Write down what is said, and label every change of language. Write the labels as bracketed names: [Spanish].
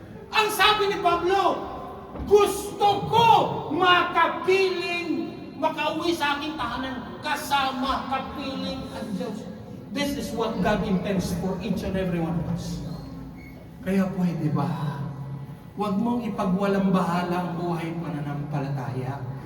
[Filipino] Ang sabi ni Pablo, gusto ko makapiling, makauwi sa aking tahanan kasama kapiling ang Diyos. [English] This is what God intends for each and every one of us. [Filipino] Kaya pwede ba? Huwag mong ipagwalang bahala ang buhay pananampalataya.